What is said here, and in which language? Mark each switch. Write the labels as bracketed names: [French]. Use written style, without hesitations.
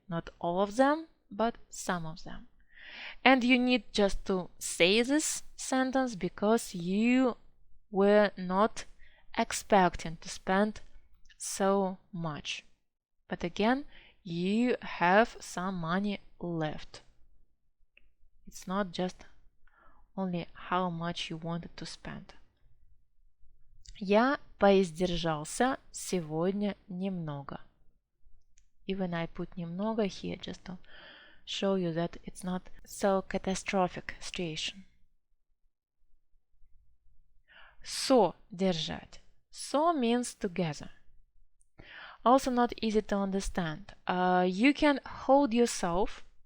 [English] Not all of them, but some of them. And you need just to say this sentence because you were not expecting to spend so much. But again, you have some money left. It's not just only how much you wanted to spend. [Russian] Я поиздержался сегодня немного. [English] Even I put немного here just to show you that it's not so catastrophic situation. Держать. So means together. Also not easy to understand. You can hold yourself.